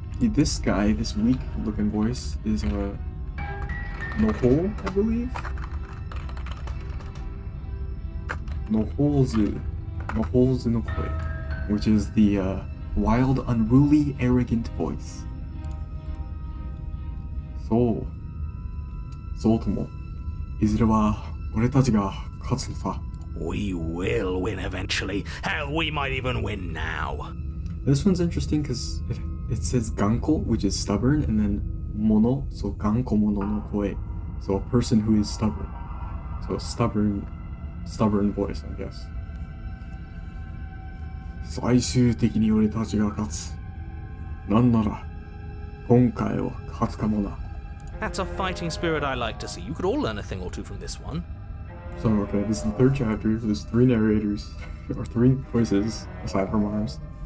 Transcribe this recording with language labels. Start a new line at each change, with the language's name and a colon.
English: This guy, this weak looking voice, is Nohol, I believe? Nohol's no Koi, which is the wild, unruly, arrogant voice.
Japanese: そうとも、いずれは俺たちが勝つのさ。
English: We will win eventually. Hell, we might even win now. This one's interesting because it says ganko, which is stubborn, and then mono, so ganko mono no koi, so a person who is stubborn. So stubborn voice, I guess.
Japanese: 最終的に俺たちが勝つ。なんなら今回は勝つかもな。
English: That's a fighting spirit I like to see. You could all learn a thing or two from this one. So, okay, this is the third chapter. There's 3 narrators, or 3 voices, aside from ours.